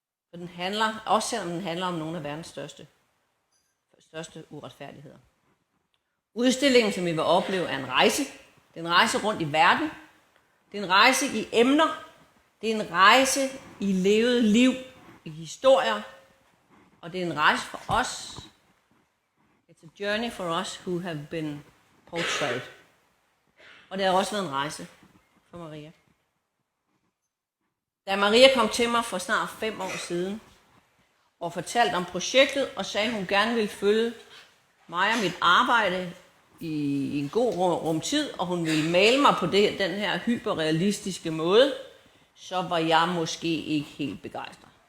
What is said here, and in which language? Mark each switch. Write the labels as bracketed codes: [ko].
[da] For den handler, også selvom den handler om nogle af verdens største uretfærdigheder. Udstillingen, som vi vil opleve, er en rejse. Det er en rejse rundt i verden. Det er en rejse i emner. Det er en rejse i levet liv, i historier. Og det er en rejse for os. [en] It's a journey for us who have been portrayed. [da] Og det har også været en rejse for Maria. Da Maria kom til mig for snart 5 år siden og fortalte om projektet og sagde, at hun gerne ville følge mig og mit arbejde i en god rumtid, og hun ville male mig på den her hyperrealistiske måde, så var jeg måske ikke helt begejstret.